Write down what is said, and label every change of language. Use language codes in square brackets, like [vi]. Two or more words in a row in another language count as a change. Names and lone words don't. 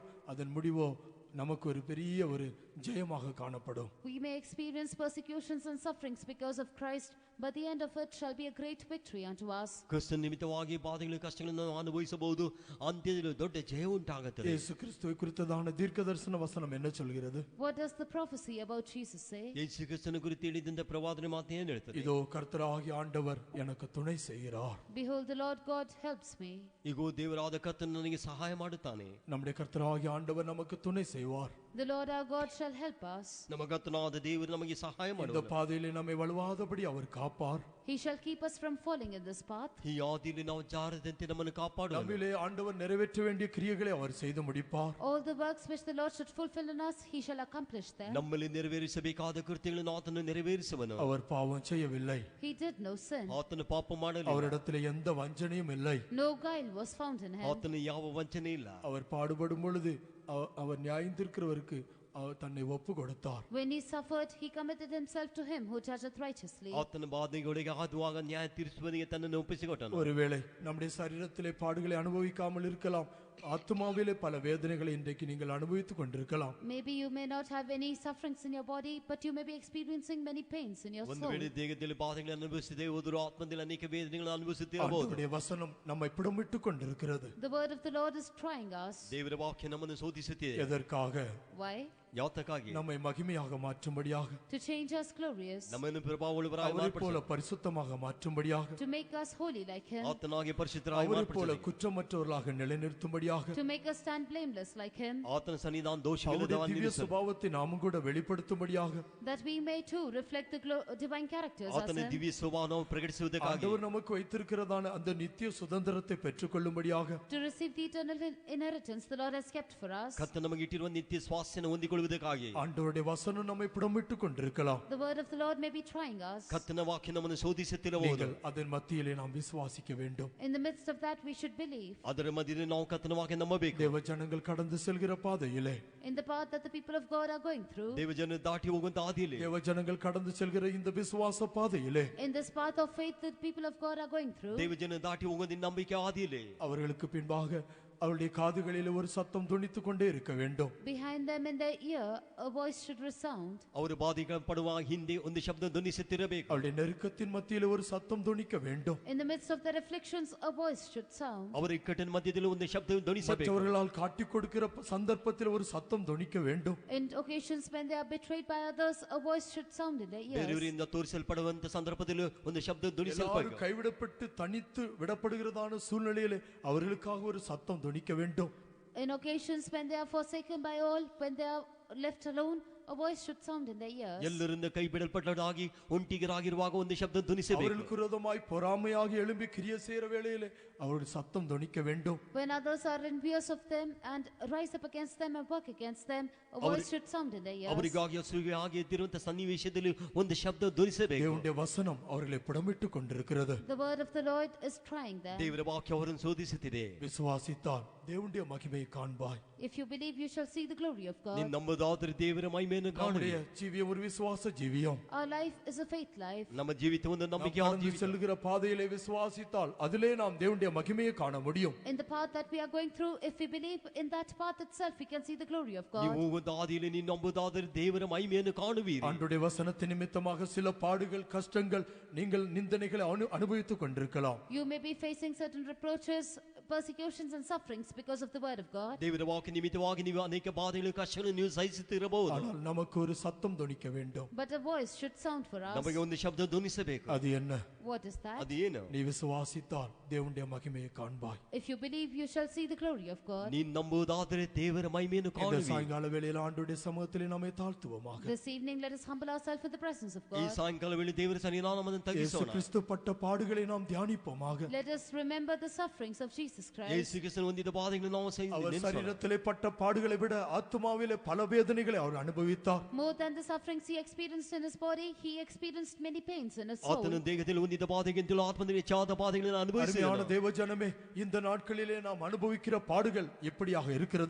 [ta] அதன் முடிவோ நமக்கு ஒரு பெரிய ஒரு ஜெயமாக காணப்படும். [en] We may experience persecutions and sufferings because of Christ, but the end of it shall be a great victory unto us. [kn] ಕ್ರಿಸ್ತನ ನಿಮಿತ್ತವಾಗಿ ಬಾಧೆಗಳು ಕಷ್ಟಗಳನ್ನು ಅನುಭವಿಸಬಹುದು, ಅಂತ್ಯದಲ್ಲಿ ದೊಡ್ಡ ಜಯ ಉಂಟಾಗುತ್ತದೆ. [ta] ಯೇಸು ಕ್ರಿಸ್ತುவை குறித்ததான தீர்க்கதரிசன வசனம் என்ன சொல்கிறது? [en] What does the prophecy about Jesus say? [kn] ಯೇಸು ಕ್ರಿಸ್ತನ ಕುರಿತು ಹೇಳಿದಂತ ಪ್ರವಾದನೆ ಮಾತು ಏನು ಹೇಳ್ತದೆ? [ta] இதோ கர்த்தராகிய ஆண்டவர் எனக்கு துணை செய்கிறார். [en] Behold, the Lord God helps me. [kn] ಇಗೋ ದೇವರಾದ ಕರ್ತನು ನನಗೆ ಸಹಾಯ ಮಾಡುತ್ತಾನೆ. [ta] நம்முடைய கர்த்தராகிய ஆண்டவர் நமக்கு துணை செய்வார். [en] The Lord our God shall help us. [kn] ನಮ್ಮ ಕರ್ತನಾದ ದೇವರು ನಮಗೆ ಸಹಾಯ ಮಾಡುವನು. [ta] இந்த பாதையிலே நம்மை வழுவாதபடி அவர் காப்பார். [en] He shall keep us from falling in this path. [kn] ಈ ಹಾದಿಯಲ್ಲಿ ನಾವು ಜಾರದಂತೆ ನಮ್ಮನ್ನು ಕಾಪಾಡುವನು. [ta] நம்மிலே ஆண்டவர் நிறைவேற்ற வேண்டிய கிரியைகளை அவர் செய்து முடிப்பார். [en] All the works which the Lord should fulfill in us, he shall accomplish them. [kn] ನಮ್ಮಲ್ಲಿ ನೆರವೇರಿಸಬೇಕಾದ ಕೃತ್ಯಗಳನ್ನು ಆತನು ನೆರವೇರಿಸುವನು. [ta] அவர் பாவம் செய்யவில்லை. [en] He did no sin. [kn] ಆತನು ಪಾಪ ಮಾಡಲಿಲ್ಲ. [ta] அவரிடத்தில் எந்த வஞ்சனையும் இல்லை. [en] No guile was found in him. [kn] ಆತನು ಯಾವ ವಂಚನೆ ಇಲ್ಲ. [ta] அவர் பாடுபடும் பொழுது அவர் நியாயம் தீர்க்கிறவருக்கு தன்னை ஒப்பு கொடுத்தார். [en] When he suffered, he committed himself to him who judgeth righteously. [kn] ಆತನ ಬಾಧೆಗಳಿಗೆ ಆದುವಾಗ ನ್ಯಾಯ ತೀರಿಸುವನಿಗೆ ತನ್ನನ್ನು ಒಪ್ಪಿಸಿಕೊಟ್ಟನು. [ta] ஒருவேளை நம்முடைய சரீரத்திலே பாடுகளை அனுபவிக்காமல் இருக்கலாம். ஆத்மாவிலே பல வேதனைகளை இன்றைக்கு நீங்கள் அனுபவித்துக் கொண்டிருக்கலாம். [en] Maybe you may not have any sufferings in your body, but you may be experiencing many pains in your soul. [kn] ಒಂದು ವೇಳೆ ದೇಹದಲ್ಲಿ ಬಾಧೆಗಳನ್ನು ಅನುಭವಿಸದೆ ಹೋದರೂ ಆತ್ಮದಲ್ಲಿ ಅನೇಕ ವೇದನೆಗಳನ್ನು ಅನುಭವಿಸುತ್ತಿರಬಹುದು. ಆತನ ವಚನ [ta] நம்மை புடமிட்டுக் கொண்டிருக்கிறது. [en] The word of the Lord is trying us. [kn] ದೇವರ ವಾಕ್ಯ ನಮ್ಮನ್ನು ಶೋಧಿಸುತ್ತಿದೆ. [ta] எதற்காக? [en] Why? [kn] ಯಾತಕ್ಕಾಗಿ? [ta] நம்மை மகிமையாக மாற்றும்படியாக, [en] to change us glorious, [kn] ನಮ್ಮನ್ನು ಪ್ರಭಾವವುಳ್ಳವರಾಗಿ [ta] அவரை போல [kn] ಮಾರ್ಪಡಿಸಲು, [ta] பரிசுத்தமாக மாற்றும்படியாக, [en] to make us holy like him, [kn] ಆತನಾಗಿ ಪರಿಶುದ್ಧರಾಗಿ [ta] அவரை போல [kn] ಮಾರ್ಪಡಿಸಲು, [ta] குற்றமற்றவர்களாக நிலைநிறுத்தும்படியாக, [en] to make us stand blameless like him, [kn] ಆತನ ಸನ್ನಿಧಾನ [ta] அவருடைய [kn] ದೋಷವಿಲ್ಲದವರಾಗಿ [ta] திவ்ய [kn] ನಿಲ್ಲಿಸಲು, [ta] சுபாவத்தை நாமும் கூட வெளிப்படுத்தும்படியாக, [en] that we may too reflect the divine characters as [kn] ಆತನ [en] him. [kn] ದಿವ್ಯ ಸ್ವಭಾವವನ್ನು ಪ್ರಕಟಿಸುವುದಕ್ಕಾಗಿ, [ta] ஆண்டவர் நமக்கு வைத்திருக்கிறதான அந்த நித்திய சுதந்திரத்தை பெற்றுக்கொள்ளும்படியாக, [en] To receive the eternal inheritance the Lord has kept for us. [kn] ಕರ್ತನು ನಮಗೆ ಇಟ್ಟಿರುವ ನಿತ್ಯ ಸ್ವಾಸ್ಥ್ಯವನ್ನು ಹೊಂದಿಕೊಳ್ಳುವುದಕ್ಕಾಗಿ, [ta] ஆண்டவருடைய வசனம் நம்மை புடமிட்டுக் கொண்டிருக்கலாம். [en] The word of the Lord may be trying us. [kn] ಕರ್ತನ ವಾಕ್ಯ ನಮ್ಮನ್ನು ಶೋಧಿಸುತ್ತಿರಬಹುದು. [ta] நீங்கள் அதன் மத்தியிலே நாம் விசுவாசிக்க வேண்டும். [en] In the midst of that we should believe. [kn] ಅದರ ಮಧ್ಯದಲ್ಲಿ ನಾವು ಕರ್ತನ ವಾಕ್ಯ ನಂಬಬೇಕು. [ta] தேவ ஜனங்கள் கடந்து செல்கிற பாதையிலே, [en] In the path that the people of God are going through. [kn] ದೇವಜನ ದಾಟಿ ಹೋಗುವಂತ ಹಾದಿಯಲ್ಲಿ, [ta] தேவ ஜனங்கள் கடந்து செல்கிற இந்த விசுவாச பாதையிலே, [en] In this path of faith that people of God are going through. [kn] ದೇವಜನ ದಾಟಿ ಹೋಗುವಂತ ನಂಬಿಕೆ ಹಾದಿಯಲ್ಲಿ, [ta] அவர்களுக்கு பின்பாக அவருடைய காதுகளிலே ஒரு சத்தம் துணித்துக் கொண்டே இருக்க வேண்டும். [en] Behind them in their ear a voice should resound. [kn] ಅವರು ಬಾಧೆಗಳು ಪಡುವ ಹಿಂದೆ ಒಂದು ಶಬ್ದ ಧ್ವನಿಸುತ್ತಿರಬೇಕು. [ta] அவருடைய நெருக்கத்தின் மத்தியிலே ஒரு சத்தம் துணிக்க வேண்டும். [en] In the midst of their afflictions a voice should sound. [kn] ಅವರ ಇಕ್ಕಟ್ಟಿನ ಮಧ್ಯದಲ್ಲಿ ಒಂದು ಶಬ್ದ ಧ್ವನಿಸಬೇಕು. [ta] மற்றவர்களால் காட்டிக் கொடுக்கிற சந்தர்ப்பத்தில் ஒரு சத்தம் துணிக்க வேண்டும். [en] In occasions when they are betrayed by others a voice should sound in their ears. [kn] ಬೇರೆಯವರಿಂದ ತೋರಿಸಲ್ಪಡುವಂತ ಸಂದರ್ಭದಲ್ಲಿ ಒಂದು ಶಬ್ದ [ta] எல்லாரும் [kn] ಧ್ವನಿಸಲ್ಪಡಬೇಕು. [ta] கைவிடப்பட்டு தனித்து விடப்படுகிறதான சூழ்நிலையிலே அவர்களுக்காக ஒரு சத்தம் துணிக்க வேண்டும். [en] In occasions when they are forsaken by all, when they are left alone, a voice should sound in their ears. [kn] ಎಲ್ಲರಿಂದ ಕೈ ಬಿಡಲ್ಪಟ್ಟರಾಗಿ ಒಂಟಿಗರಾಗಿರುವಾಗ ಒಂದು ಶಬ್ದ ಧ್ವನಿಸಬೇಕು. [ta] அவர்களுக்கு விரோதமாய் பொறாமையாக எழும்பி கிரிய செய்கிற வேளையிலே அவருடைய சத்தம் துணிக்க வேண்டும். [en] When others are envious of them and rise up against them and work against them, a voice should sound in their ears. [kn] ಅವರಿಗಾಗಿ ಅಸೂಯೆಯಾಗಿ ಎದ್ದಿರುವಂತ ಸನ್ನಿವೇಶದಲ್ಲಿ ಒಂದು ಶಬ್ದ ಧ್ವನಿಸಬೇಕು. [ta] தேவனுடைய வசனம் அவர்களை புடமிட்டுக் கொண்டிருக்கிறது. [en] The word of the Lord is trying them. [kn] ದೇವರ ವಾಕ್ಯ ಅವರನ್ನು ಶೋಧಿಸುತ್ತಿದೆ. [ta] விசுவாசித்தால் தேவனுடைய மகிமையை காண்பாய். [en] If you believe, you shall see the glory of God. [kn] ನೀನು ನಂಬುದಾದರೆ ದೇವರ ಮಹಿಮೆಯನ್ನು ಕಾಣುವೆ. [ta] நம்முடைய ஜீவியம் ஒரு விசுவாச ஜீவியம். [en] Our life is a faith life. [kn] ನಮ್ಮ ಜೀವಿತ ಒಂದು [ta] நாம் [kn] ನಂಬಿಕೆ [ta] கடந்து செல்கிற பாதையிலே விசுவாசித்தால் அதிலே நாம் தேவனுடைய மகிமையை காண முடியும். [en] In the path that we are going through, if we believe in that path itself, we can see the glory of [kn] ನೀವು [en] God. [kn] ಹೋಗುವಂತ ಹಾದಿಯಲ್ಲಿ ನೀನು ನಂಬುದಾದರೆ ದೇವರ ಮಹಿಮೆಯನ್ನು ಕಾಣುವೀರಿ. [ta] ஆண்டவருடைய வசனத்தின் நிமித்தமாக சில பாடுகள், கஷ்டங்கள், நீங்கள் நிந்தனைகளை அனுபவித்துக் கொண்டிருக்கலாம். [en] You may be facing certain reproaches, persecutions and sufferings because of the word of God. [kn] ದೇವರ ವಾಕ್ಯ ನಿಮಿತ್ತವಾಗಿ ನೀವು ಅನೇಕ ಬಾಧೆಗಳು ಕಷ್ಟಗಳನ್ನು ನೀವು ಸಹಿಸುತ್ತಿರಬಹುದು. [ta] ஆனால் நமக்கு ஒரு சத்தம் துணிக்க வேண்டும். [en] But a voice should sound for us. [kn] ನಮಗೆ ಒಂದು ಶಬ್ದ ಧ್ವನಿಸಬೇಕು. [ta] அது என்ன? [en] What is that? [kn] ಅದು ಏನು? [ta] நீ விசுவாசித்தால் தேவனுடைய மகிமையை காண்பாய். [en] If you believe, you shall see the glory of God. [kn] ನೀನು ನಂಬುದಾದರೆ ದೇವರ ಮಹಿಮೆಯನ್ನು [ta] இந்த [kn] ಕಾಣುವಿ. [ta] சாயங்கால வேளையில் ஆண்டவருடைய சமூகத்திலே நம்மை தாழ்த்துவோமாக. [en] This evening, let us humble ourselves in the presence of [kn] ಈ [en] God. [kn] ಸಾಯಂಕಾಲ ವೇಳೆ ದೇವರ ಸನ್ನಿಧಾನವನ್ನು [ta] இயேசு [kn] ತಗ್ಗಿಸೋಣ. [ta] கிறிஸ்து பட்ட பாடுகளை நாம் தியானிப்போமாக. [en] Let us remember the sufferings of Jesus Christ. [kn] ಯೇಸು ಕ್ರಿಸ್ತನು ಹೊಂದಿದ ಬಾಧೆಗಳನ್ನು ನಾವು [ta] அவர் [kn] ನೆನೆಸೋಣ. [ta] சரீரத்திலே பட்ட பாடுகளை விட ஆத்துமாவிலே பல வேதனைகளை அவர் அனுபவித்தார். [en] More than the sufferings he experienced in his body, he experienced many pains in his soul. [kn] ಆತನ ದೇಹದಲ್ಲಿ ಹೊಂದಿದ ಬಾಧೆಗಿಂತಲೂ ಆತ್ಮದಲ್ಲಿ ಹೆಚ್ಚಾದ ಬಾಧೆಗಳನ್ನು [ta] அருமையான [kn] ಅನುಭವಿಸಿದನು. [ta] தேவஜனமே, இந்த நாட்களிலே நாம் அனுபவிக்கிற பாடுகள் எப்படியாக இருக்கிறது?